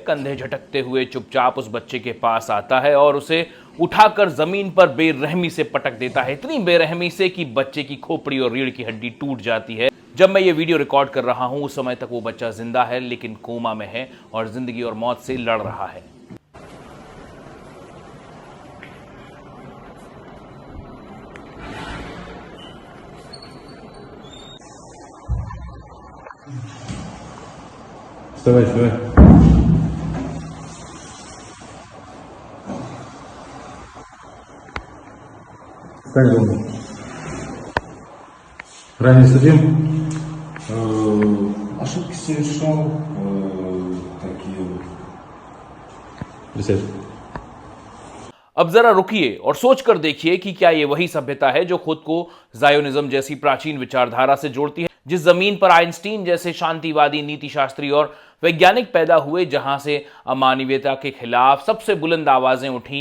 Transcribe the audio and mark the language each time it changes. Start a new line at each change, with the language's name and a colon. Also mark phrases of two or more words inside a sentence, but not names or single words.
Hindi: कंधे झटकते हुए चुपचाप उस बच्चे के पास आता है और उसे उठाकर जमीन पर बेरहमी से पटक देता है, इतनी बेरहमी से कि बच्चे की खोपड़ी और रीढ़ की हड्डी टूट जाती है। जब मैं ये वीडियो रिकॉर्ड कर रहा हूं उस समय तक वो बच्चा जिंदा है, लेकिन कोमा में है और जिंदगी और मौत से लड़ रहा है।
Russian: Вставай, вставай. Как думал? Ранее судим? Ошибки совершал, такие вот. Присядь.
Hindi: अब जरा रुकिए और सोचकर देखिए कि क्या ये वही सभ्यता है जो खुद को जायोनिज्म जैसी प्राचीन विचारधारा से जोड़ती है, जिस जमीन पर आइंस्टीन जैसे शांतिवादी नीतिशास्त्री और वैज्ञानिक पैदा हुए, जहां से अमानवीयता के खिलाफ सबसे बुलंद आवाजें उठी।